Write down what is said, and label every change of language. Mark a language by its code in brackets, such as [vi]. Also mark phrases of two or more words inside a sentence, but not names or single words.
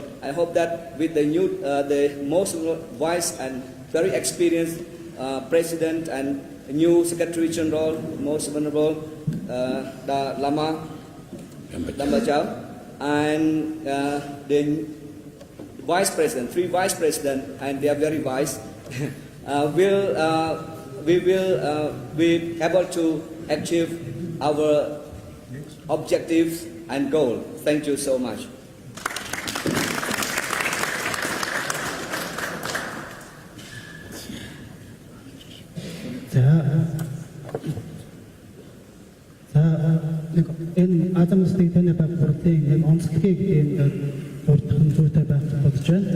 [en] I hope that with the new, the most wise and very experienced President and new Secretary General, Most Venerable Lama Dambachao, and the vice president, 3 vice president, and they are very wise, we will be able to achieve our objectives and goals. Thank you so much. [mn] Энэ Азийн улсын тайвны бага хурлын онцлогийг дурдах нь зүйтэй байх бодож байна.